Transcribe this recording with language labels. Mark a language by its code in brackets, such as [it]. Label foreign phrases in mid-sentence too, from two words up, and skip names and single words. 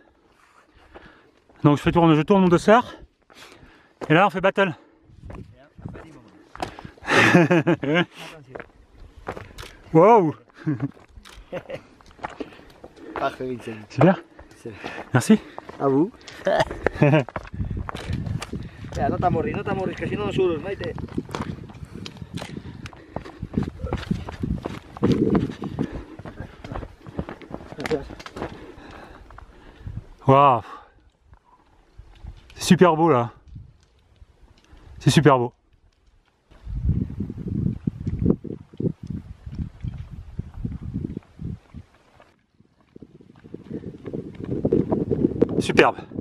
[fr] Donc je tourne mon dossard. Et là on fait battle. Wow. Parfait, Vincent. Super. Merci. A vous. [ca] No t'amorris, que si no surt, Maite. [fr] Waouh. C'est super beau là. C'est super beau. Superbe.